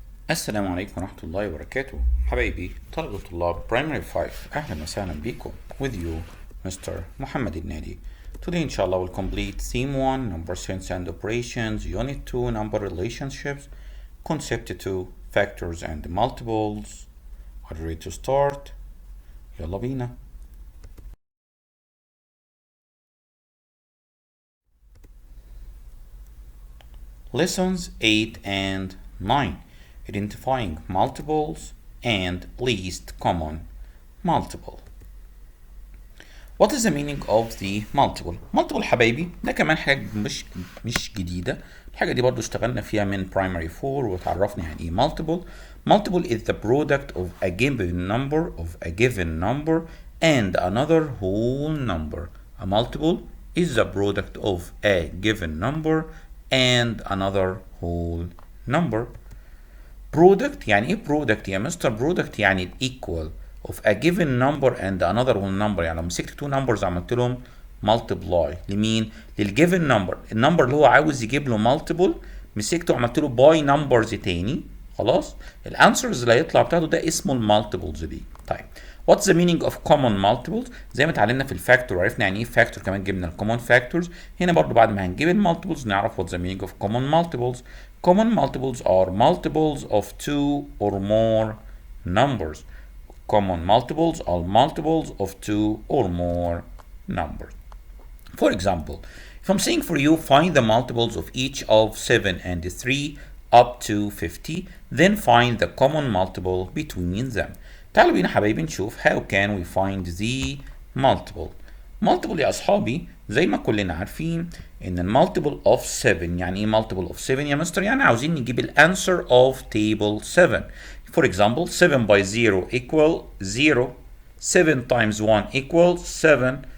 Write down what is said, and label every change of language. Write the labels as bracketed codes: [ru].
[ar] السلام عليكم ورحمة الله وبركاته حبايبي طلبة طلاب primary 5 أهلا وسهلا بكم [en] with you Mr. Mohamed El-Nady. Today inshallah we'll complete theme 1 number sense and operations, unit 2 number relationships, concept 2 factors and multiples. Are you ready to start? [ar] يلا بينا. [en] Lessons 8 and 9, identifying multiples and least common multiple. What is the meaning of the multiple؟ [ar] multiple حبايبي ده كمان حاجة مش جديدة. الحاجة دي برضو اشتغلنا فيها من primary 4 وتعرفنا يعني ايه multiple. [en] Multiple is the product of a given number and another whole number. A multiple is the product of a given number and another whole number. Product [ar] يعني ايه [en] product [ar] يا مستر؟ [en] product يعني equal of a given number and another whole number. [ar] يعني لو مسكت two numbers عملت لهم multiply لمين؟ للgiven number. النمبر اللي هو عاوز يجيب له multiple مسكته وعملت له by numbers تاني، خلاص الانسرز اللي هيطلع بتاعته ده اسمه المالتيبلز دي. طيب [en] what's the meaning of common multiples؟ [ar] زي ما اتعلمنا في الفاكتور وعرفنا يعني ايه فاكتور، كمان جبنا الكومن فاكتورز. هنا برضو بعد ما هنجيب المالتيبلز نعرف [en] what's the meaning of common multiples. Common multiples are multiples of two or more numbers. Common multiples are multiples of two or more numbers. For example, if I'm saying for you find the multiples of each of 7 and 3 up to 50, then find the common multiple between them. [ar] تعالوا بينا حبايبي نشوف [en] how can we find the multiple. [ar] multiple يا أصحابي زي ما كلنا عارفين إن المالتيبل of 7 يعني إيه multiple of 7 يا مستر؟ يعني عاوزين نجيب الأنسر of table 7. [en] For example 7 by 0 equal 0. 7 times 1 equals 7.